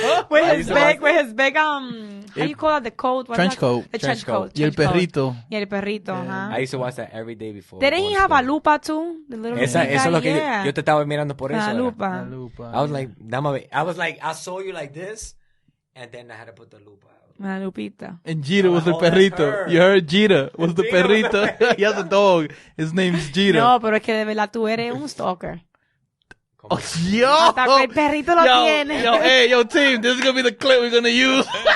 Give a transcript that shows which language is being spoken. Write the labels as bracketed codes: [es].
[en] With his big, how you call it, the coat? Trench coat. The trench coat. [es] Y el perrito. Y el perrito, [en] I used to watch that every day before. Didn't he have a lupa too? The little [es] eso es lo que yo te estaba mirando por eso. La lupa. [en] I was like, [es] dame ver. [en] I was like, I saw you like this, and then I had to put the lupa. [es] La lupita. [en] And Jeter was the perrito. You heard Jeter was the perrito. He has a dog. His name's Jeter. [es] No, pero es que de verdad tú eres un stalker. [en] Oh, yo! [es] Hasta que el perrito lo tiene. [en] Yo, team, this is going to be the clip we're going to use.